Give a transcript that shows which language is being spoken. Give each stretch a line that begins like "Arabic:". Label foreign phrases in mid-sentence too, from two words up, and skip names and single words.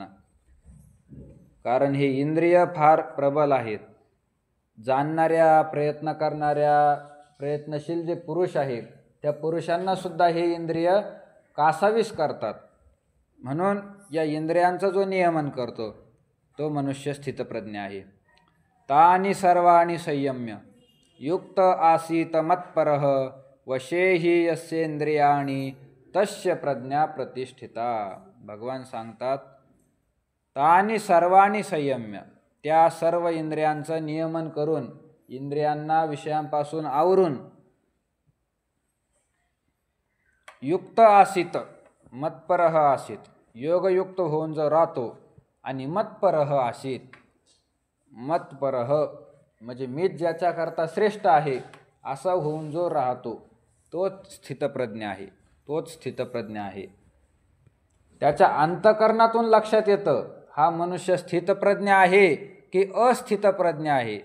Marathi: कारण हे इंद्रिय फार प्रबल आहेत। जाणणाऱ्या, प्रयत्न करणाऱ्या, प्रयत्नशील जे पुरुष आहेत, त्या पुरुषांना सुद्धा हे इंद्रिय कासावीस करतात। म्हणून या इंद्रियांचा जो नियमन करतो तो मनुष्य स्थितप्रज्ञ आहे।
Sanskrit: तानि सर्वाणि संयम्य युक्त आसीत मत्परः, वशे हि यस्येन्द्रियाणि तस्य प्रज्ञा प्रतिष्ठिता।
Marathi: भगवान सांगतात,
Sanskrit: तानि सर्वाणि संयम्य,
Marathi: त्या सर्व इंद्रियांचं नियमन करून, इंद्रियांना विषयांपासून आवरून,
Sanskrit: युक्त आसीत मत्परः आसीत,
Marathi: योगयुक्त होऊन जो राहतो, आणि
Sanskrit: मत्परः आसीत,
Marathi: मत्परः म्हणजे मीच ज्याच्याकरता श्रेष्ठ आहे असा होऊन जो राहतो, तोच स्थितप्रज्ञ आहे, तोच स्थितप्रज्ञ आहे। त्याच्या अंतःकरणातून लक्षात येतं हा मनुष्य स्थितप्रज्ञ आहे की अस्थितप्रज्ञ आहे।